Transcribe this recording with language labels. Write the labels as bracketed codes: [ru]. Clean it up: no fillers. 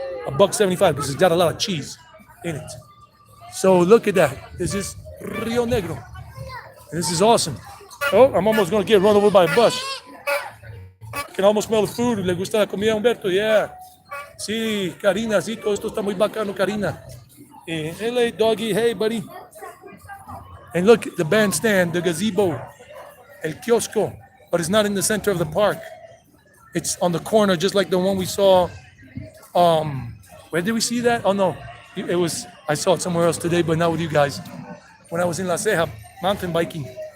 [en] $1.75 because it's got a lot of cheese in it. So look at that. This is Rionegro. This is awesome. Oh, I'm almost going to get run over by a bus. I can almost smell the food. [es] ¿Le gusta la comida, Humberto? Yeah. Sí, Karina, sí, todo esto está muy bacano, Karina. [en] Hey, doggy, hey, buddy. And look, the bandstand, the gazebo, el kiosco, but it's not in the center of the park. It's on the corner, just like the one we saw. Where did we see that? Oh, no. It was, I saw it somewhere else today, but not with you guys. When I was in La Ceja, mountain biking.